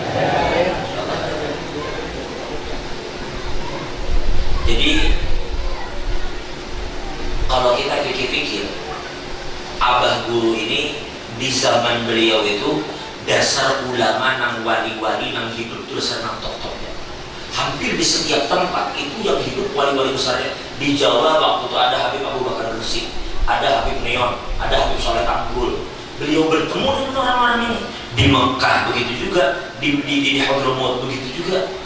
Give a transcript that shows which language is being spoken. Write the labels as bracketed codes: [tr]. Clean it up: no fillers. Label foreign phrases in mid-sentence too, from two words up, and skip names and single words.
[bjn] Jadi kalau kita pikir-pikir, abah guru ini di zaman beliau itu dasar ulama nang wali-wali nang hidup terus nang tok-toknya. [id] Hampir di setiap tempat itu yang hidup wali-wali besarnya. Di Jawa waktu itu ada Habib Abu Bakar Rusi, ada Habib Neon, ada Habib Soleh Tanggul. Beliau bertemu dengan orang-orang ini. Di Mekah begitu juga, di Hadramaut begitu juga.